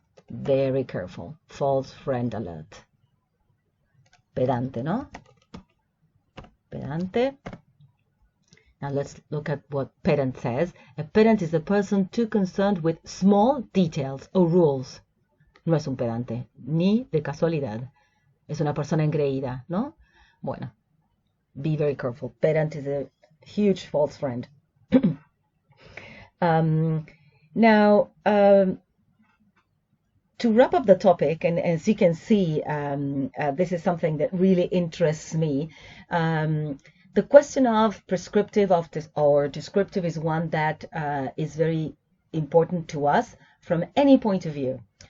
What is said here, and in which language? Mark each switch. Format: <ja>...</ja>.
<en>Very careful. False friend alert. Pedante, no? Pedante. Now let's look at what pedant says. A pedant is a person too concerned with small details or rules.</en> <es>No es un pedante, ni de casualidad. Es una persona engreída, ¿no? Bueno,</es> <en>be very careful. Pedant is a huge false friend. Now, to wrap up the topic, and as you can see, this is something that really interests me. The question of prescriptive or descriptive is one that is very important to us from any point of view.</en>